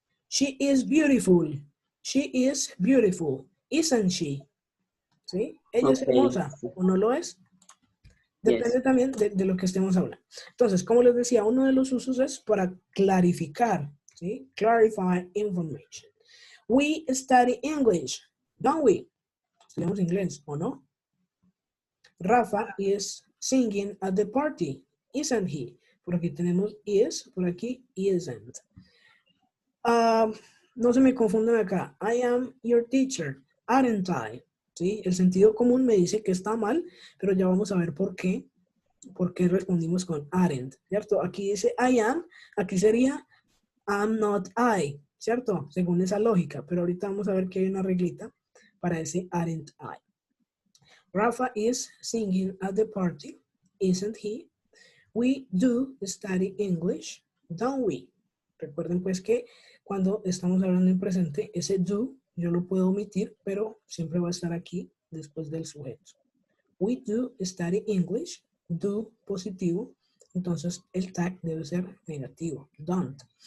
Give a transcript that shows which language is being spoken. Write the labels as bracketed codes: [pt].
[en] She is beautiful. She is beautiful. Isn't she? ¿Sí? [es] Ella es hermosa o no lo es. Depende también de lo que estemos hablando. Entonces, como les decía, uno de los usos es para clarificar, ¿sí? [en] Clarify information. We study English, don't we? [es] Estudiamos inglés, ¿o no? [en] Rafa is singing at the party, isn't he? [es] Por aquí tenemos is, por aquí isn't. No se me confundan acá. [en] I am your teacher, aren't I? [es] ¿Sí? El sentido común me dice que está mal, pero ya vamos a ver por qué respondimos con aren't, ¿cierto? Aquí dice I am, aquí sería I'm not I, ¿cierto? Según esa lógica, pero ahorita vamos a ver que hay una reglita para ese aren't I. [en] Rafa is singing at the party, isn't he? We do study English, don't we? [es] Recuerden pues que cuando estamos hablando en presente, ese do yo lo puedo omitir, pero siempre va a estar aquí después del sujeto. [en] We do study English, [es] do positivo, entonces el tag debe ser negativo, don't.